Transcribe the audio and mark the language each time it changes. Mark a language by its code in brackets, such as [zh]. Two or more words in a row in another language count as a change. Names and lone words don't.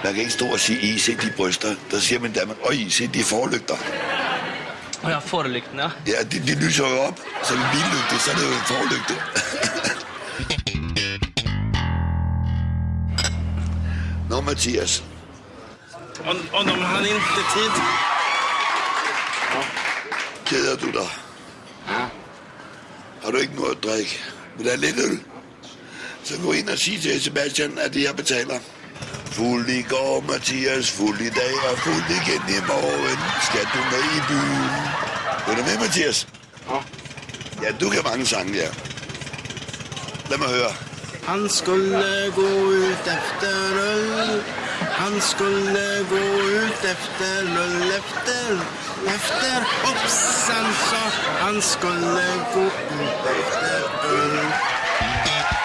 [da] Man kan ikke stå og sige, I se de bryster. Der siger man damer, og I se de forlygter. Og jeg får det lygten, ja. Ja, de lyser jo op. Så er det billygte, så er det jo en forlygte. Nå, Mathias. [sv] Och de hade inte tid. [da] Keder du dig? Ja. Har du ikke noget at drikke? Vil der er lidt øl? Så gå ind og sig til Sebastian, at jeg betaler. Fuld i går, Mathias, fuld i dag og fuld igen i morgen. Skal du med i byen? Er du med, Mathias? Ja. Ja, du kan mange sange, ja. Lad mig høre. [sv] Han skulle gå ut efter öl. Han skulle gå ut efter öl efter hoppsan sa han skulle gå ut efter öl.